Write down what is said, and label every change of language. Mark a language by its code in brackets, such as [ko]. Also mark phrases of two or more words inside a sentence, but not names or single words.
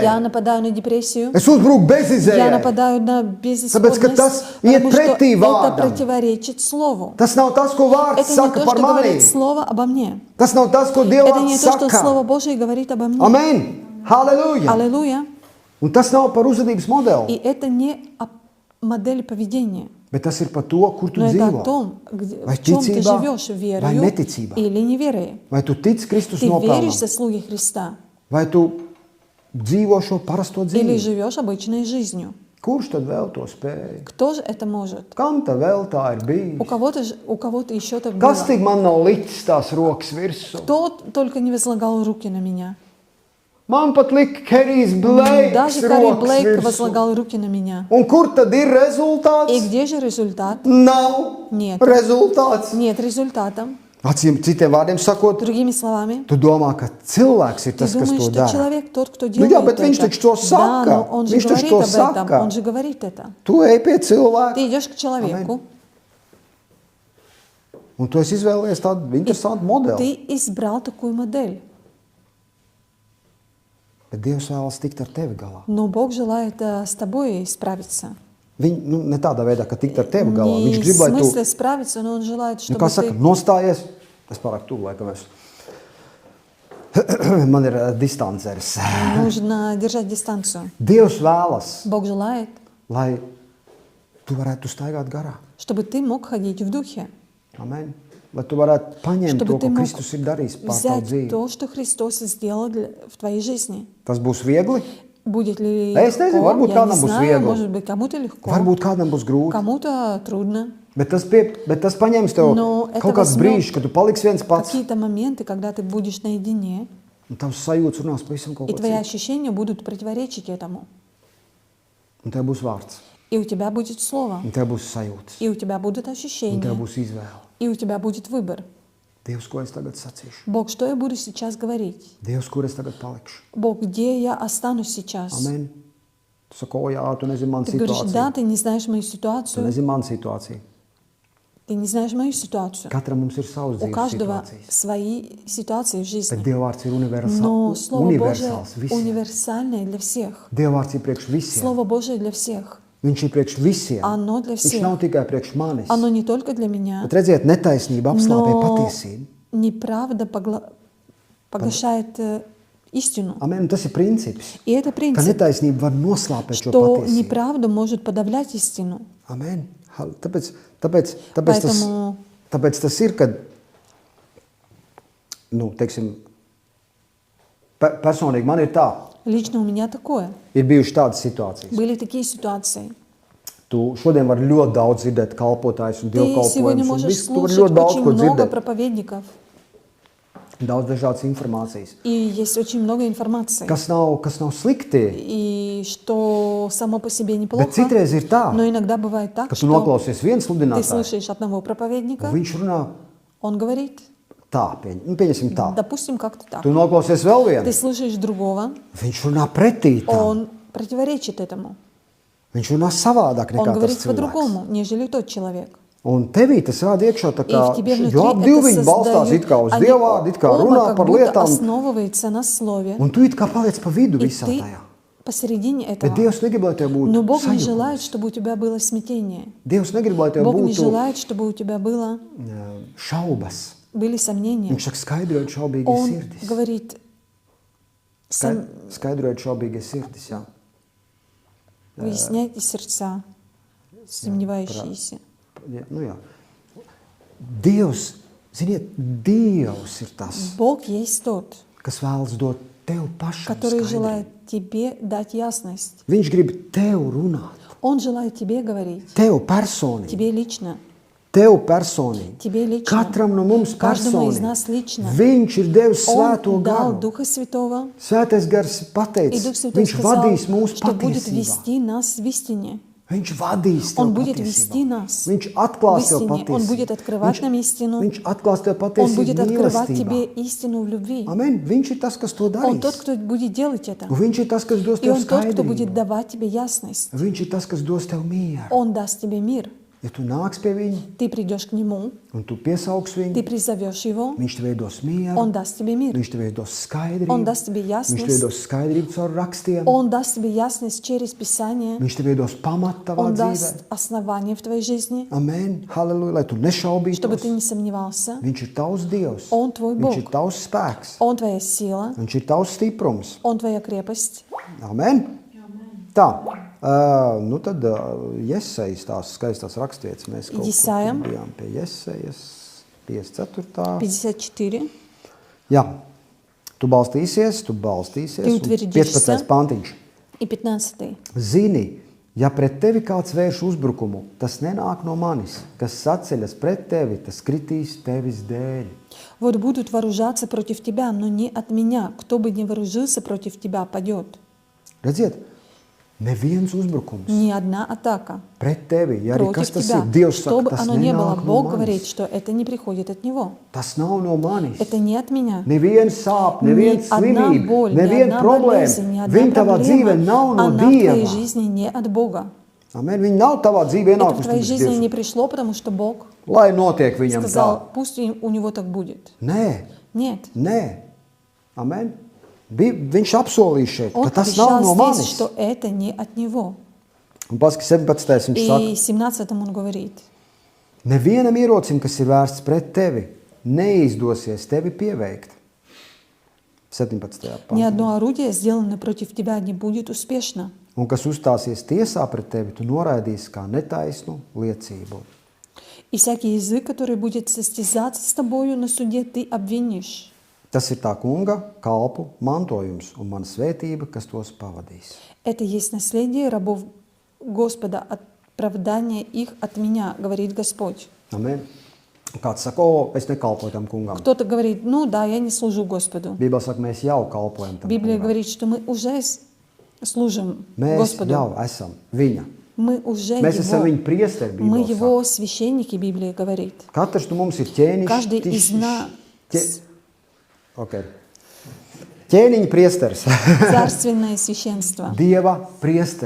[ru] я нападаю на депрессию, [lv] Es uzbruku [ru] я [lv] bezizējai. [ru] нападаю на безысходность, [lv] Tāpēc, ka tas iet [ru] потому что [lv] pretī [ru] это [lv] vārdam. [ru] противоречит Слову. [lv] Tas nav tas, ko vārds [ru] Это не [lv] saka [ru] то, [lv] par [ru] что [lv] mani. [ru] говорит Слово обо мне. [lv] Tas nav tas, ko Dieva [ru] Это не [lv] vārds [ru] то, что [lv] saka. [ru] Слово Божие говорит обо мне. [lv] Amen. Halleluja. [ru] Аллилуйя. [lv] Un tas nav par uzvedības [ru] И [lv] modeli, [ru] это не о модели поведения, [lv] bet tas ir par to, kur tu [ru] но это [lv] dzīvo. [ru] о том, [lv] Vai [ru] в чем ты [lv] ticībā, [ru] живешь, [lv] vai [ru] верою [lv] neticībā. [ru] или неверией. [lv] Vai tu tici Kristus [ru] Ты веришь [lv] nopelnam? [ru] заслуги Христа [lv] Vai tu dzīvo šo parasto [ru] или [lv] dzīvi? [ru] живешь обычной жизнью? [lv] Kurš tad vēl to spēja? [ru] Кто же это может? [lv] Kam tā vēl tā ir bijis? [ru] У кого-то еще так [lv] Kas [ru] было. [lv] tik man nav licis tās rokas virsū? [ru] Кто только не возлагал руки на меня. [lv] Man pat lika Kerijs Blakes [ru] Даже Карри [lv] rokas [ru] Блейк [lv] virsū. [ru] возлагал руки на меня. [lv] Un kur tad ir rezultāts? [ru] И где же результат? [lv] Nav [ru] Нет. [lv] rezultāts. [ru] Нет результата. [lv] Citiem vārdiem sakot, [ru] Другими словами, [lv] tu domā, ka cilvēks ir [ru] ты [lv] tas, kas [ru] думаешь, [lv] to [ru] что [lv] dara. [ru] человек тот, кто [lv] Nu [ru] делает [lv] jā, bet viņš [ru] это. [lv] taču to [ru] Да, [lv] saka. [ru] но он же [lv] Viņš taču [ru] говорит [lv] to [ru] об этом. [lv] saka. [ru] Он же говорит это. [lv] Tu ej pie cilvēka, [ru] Ты идешь к человеку, [lv] un tu esi izvēlējies tādu interesantu modeli. [ru] ты избрал такую модель. [lv] Bet Dievs vēlas tikt ar tevi galā. [ru] Но Бог желает с тобой справиться. [lv] Viņa ne tādā veidā, ka tikt ar tevi galā. [ru] Не [lv] Viņš [ru] в [lv] grib, lai tu, [ru] смысле справиться, но Он желает, чтобы [lv] kā saka, [ru] ты... [lv] nostājies. Es pārāk tuvu laikam esmu. Man ir distanceris. [ru] Нужно держать дистанцию. [lv] Dievs vēlas, [ru] Бог желает, [lv] lai tu varētu staigāt garā. [ru] чтобы ты мог ходить в духе, [lv] Amen. Lai tu varētu paņemt [ru] чтобы [lv] to, [ru] ты [lv] ko [ru] мог [lv] Kristus ir darījis pār tavu [ru] взять [lv] dzīvi. [ru] то, что Христос сделал в твоей жизни. [lv] Tas būs viegli, [ru] Будет ли [lv] Es nezinu, [ru] легко? [lv] varbūt [ru] Я не [lv] kādam būs [ru] знаю, [lv] viegli. [ru] может быть, кому-то легко, [lv] varbūt kādam būs grūti, [ru] кому-то трудно. [lv] bet tas paņems tev [ru] Но это [lv] kaut kāds [ru] возьмет [lv] brīžs, kad tu paliksi viens pats, [ru] Какие-то моменты, когда ты будешь наедине, [lv] un tavs sajūtas runās pavisam kaut [ru] и [lv] ko [ru] твои [lv] citu. [ru] ощущения будут противоречить этому. [lv] Un tev būs vārds, [ru] И у тебя будет слово, [lv] un tev būs sajūtas, [ru] и у тебя будут [lv] un tev [ru] ощущения, [lv] būs izvēle. [ru] и у тебя будет выбор. [lv] Dievs, ko es tagad sacīšu? [ru] Бог, что я буду сейчас говорить? [lv] Dievs, kur es tagad palikšu? [ru] Бог, где я останусь сейчас? [lv] Amen. Tu saki, o jā, tu nezini manu [ru] Ты говоришь, да, [lv] situāciju. [ru] ты не знаешь мою [lv] Tu [ru] ситуацию, [lv] nezini manu situāciju. [ru] ты не знаешь мою ситуацию. [lv] Katram mums ir savas [ru] У [lv] dzīves [ru] каждого [lv] situācijas. [ru] свои ситуации в [lv] Bet [ru] жизни. [lv] Dieva vārds ir [ru] Но Слово Божие [lv] universāls visiem. [ru] универсальное для всех. [lv] Dieva vārds ir priekš visiem. [ru] Слово Божие для всех. [lv] Viņš ir priekš visiem. [ru] Оно для [lv] Viņš [ru] всех. [lv] nav tikai priekš manis. [ru] Оно не только для меня, [lv] Bet redziet, netaisnība apslāpē [ru] но [lv] patiesību. [ru] неправда поглощает истину. [lv] Amen. Tas ir princips. [ru] И это [lv] Ka [ru] принцип, [lv] netaisnība var noslāpēt šo [ru] что [lv] patiesību. [ru] неправда может подавлять истину. [lv] Amen. Tāpēc [ru] Поэтому [lv] tas ir, kad, teiksim, personīgi man ir tā, [ru] лично у меня такое. [lv] ir bijušas tādas situācijas. [ru] Были такие ситуации. [lv] Tu šodien vari ļoti daudz dzirdēt kalpotājus un [ru] Ты сегодня [lv] dievkalpojumus, un [ru] можешь [lv] visu, tu vari [ru] слушать [lv] ļoti daudz [ru] очень [lv] ko [ru] много [lv] dzirdēt. [ru] проповедников. [lv] Daudz dažādas informācijas. [ru] И есть очень много информации. [lv] Kas nav slikti, [ru] И что само по себе [lv] bet [ru] неплохо. [lv] citreiz ir tā, [ru] Но иногда бывает так, [lv] ka tu [ru] что [lv] noklausies viens [ru] ты [lv] sludinātājs, [ru] слушаешь одного проповедника, [lv] un viņš runā [ru] он говорит, [lv] tā, pieņemsim tā. [ru] допустим, как-то так. [lv] Tu noklausies vēl [ru] Ты [lv] vienu, [ru] слушаешь другого, [lv] viņš runā pretī tam. [ru] он противоречит этому. [lv] Viņš runā savādāk [ru] Он [lv] nekā tas [ru] говорит [lv] cilvēks. [ru] по-другому, нежели тот человек. [lv] Un tevī tas rāda iekšā tā [ru] И [lv] kā, [ru] в тебе внутри [lv] jo ap divi [ru] это [lv] viņi balstās it kā uz [ru] они [lv] Dievvārdu, it kā [ru] оба [lv] runā [ru] как [lv] par [ru] будто [lv] lietām, [ru] основывается на слове. [lv] un tu it kā paliec pa vidu [ru] И [lv] visā [ru] ты [lv] tajā. [ru] посередине [lv] Bet [ru] этого. [lv] Dievs negrib, lai tev būtu [ru] Но Бог не [lv] sajukums. [ru] желает, чтобы у тебя было смятение. [lv] Dievs negrib, lai tev [ru] Бог не [lv] būtu [ru] желает, чтобы у тебя [lv] šaubas. [ru] были сомнения. [lv] Viņš saka, skaidrojot šaubīgas [ru] Он [lv] sirdis. [ru] говорит, [lv] Skaidrojot šaubīgas sirdis, jā. [ru] выясняйте сердца, сомневающиеся. [lv] Nu jā. Dievs, ziniet, Dievs ir tas, [ru] Бог есть тот, [lv] kas vēlas dot tev pašam [ru] который [lv] skaidrību. [ru] желает тебе дать ясность. [lv] Viņš grib tev runāt, [ru] Он желает тебе говорить, [lv] tev personīgi, [ru] тебе лично, [lv] tev personīgi. [ru] тебе лично, [lv] Katram no mums [ru] каждому из [lv] personīgi. [ru] нас лично. [lv] Viņš ir devis svēto [ru] Он дал [lv] garu. [ru] Духа Святого, [lv] Svētais gars [ru] и [lv] pateica, [ru] Дух Святой [lv] viņš [ru] сказал, [lv] vadīs mūsu [ru] что будет [lv] patiesībā. [ru] вести нас в истине. [lv] Viņš vadīs tev [ru] Он будет [lv] patiesībā. [ru] вести нас [lv] Viņš [ru] в [lv] atklās tev [ru] истине. Он будет [lv] patiesību. [ru] открывать нам истину. [lv] Viņš atklās tev [ru] Он [lv] patiesību [ru] будет открывать [lv] mīlestībā. [ru] тебе истину в любви. [lv] Amen. Viņš ir tas, kas to [ru] Он тот, [lv] darīs. [ru] кто будет делать это. [lv] Un viņš ir tas, kas dos [ru] И [lv] tev [ru] Он тот, кто будет [lv] skaidrību. [ru] давать тебе ясность. [lv] Viņš ir tas, kas dos tev mieru. [ru] Он даст тебе мир. [lv] Ja tu nāks pie viņa [ru] Ты придешь к Нему, [lv] un tu piesaugs [ru] ты [lv] viņu, [ru] призовешь Его, [lv] viņš tev dos mieru, [ru] Он даст тебе мир. [lv] viņš tev dos skaidrību, [ru] Он даст тебе [lv] viņš tev [ru] ясность. [lv] dos skaidrību caur rakstiem, [ru] Он даст тебе ясность через Писание. [lv] viņš tev dos pamatu tavā [ru] Он [lv] dzīvē. [ru] даст основание в твоей жизни, [lv] Amen. Halleluja, lai tu nešaubītos. [ru] чтобы ты не сомневался. [lv] Viņš ir tavs Dievs. [ru] Он твой [lv] Viņš [ru] Бог. [lv] ir tavs spēks. [ru] Он твоя сила, [lv] Viņš ir tavs stiprums. [ru] Он твоя крепость. [lv] Amen. Tā, tad Jesajas tās skaistās rakstvietas. Mēs kaut Jesaja. kur bijām pie Jesajas 54. 54. Jā, tu balstīsies. [ru] Ты [lv] Un [ru] утвердишься. [lv] 15. pantiņš. [ru] И 15. [lv] Zini, ja pret tevi kāds vērš uzbrukumu, tas nenāk no manis. Kas saceļas pret tevi, tas kritīs tevis dēļ. [ru] Вот будут вооружаться против тебя, но не от меня. Кто бы ни вооружился против тебя, падет. [lv] Redziet, neviens uzbrukums [ru] Ни одна атака [lv] pret tevi, ja arī kas [ru] против [lv] tas [ru] тебя. [lv] ir, Dievs [ru] Что [lv] saka, [ru] бы [lv] tas [ru] оно ни было, [lv] nenāk no [ru] Бог говорит, [lv] manis. [ru] что это не приходит от Него. [lv] Tas nav no manis. [ru] Это не от меня. [lv] Neviens sāp, [ru] Ни [lv] neviens [ru] одна [lv] slimība, [ru] боль, ни [lv] neviena [ru] одна болезнь, ни [lv] problēma. [ru] одна [lv] Viņa tavā dzīvē [ru] проблема, [lv] nav no [ru] она в твоей [lv] Dieva. [ru] жизни не от Бога. [lv] Amen. Viņa nav tavā dzīvē [ru] Это в [lv] ienākusi. [ru] твоей жизни [lv] Dievs, [ru] не пришло, потому что Бог [lv] lai notiek viņam tā. [ru] сказал, пусть у него так будет. [lv] Nē, [ru] Нет. [lv] nē. Amen. Viņš apsolīja šeit, [ru] Он [lv] ka tas nav no [ru] обещал здесь, [lv] manis. [ru] что это не от Него. [lv] Un paski 17. viņš saka, [ru] И 17 он говорит, [lv] nevienam ierocim, kas ir vērsts pret tevi, neizdosies tevi pieveikt. [ru] 17. Ни [lv] pantā. [ru] одно орудие, сделанное против тебя, не будет успешно. [lv] Un kas uzstāsies tiesā pret tevi, tu noraidīsi kā netaisnu liecību. [ru] И всякий язык, который будет состязаться с тобою на суде, ты обвинишь. [lv] Tas ir tā kunga kalpu mantojums un mana svētība, kas tos pavadīs. [ru] Это есть наследие рабов Господа, оправдание их от меня, говорит Господь. [lv] Amen. Kāds saka, o, es nekalpoju tam kungam. [ru] Кто-то говорит, ну да, я не служу Господу. [lv] Bībelē saka, mēs jau kalpojam tam [ru] Библия [lv] kungam. [ru] говорит, что мы уже служим [lv] Mēs [ru] Господу. [lv] jau esam viņa. [ru] Мы уже [lv] Mēs esam viņa [ru] Его. [lv] priesteri, [ru] Мы [lv] Bībelē [ru] Его [lv] saka. [ru] священники, Библия говорит. [lv] Katrs no mums ir ķēniņš. [ru] Каждый из нас [lv] Okay. Ķēniņa priesteris. [ru] царственное священство [lv] Dieva priesteri.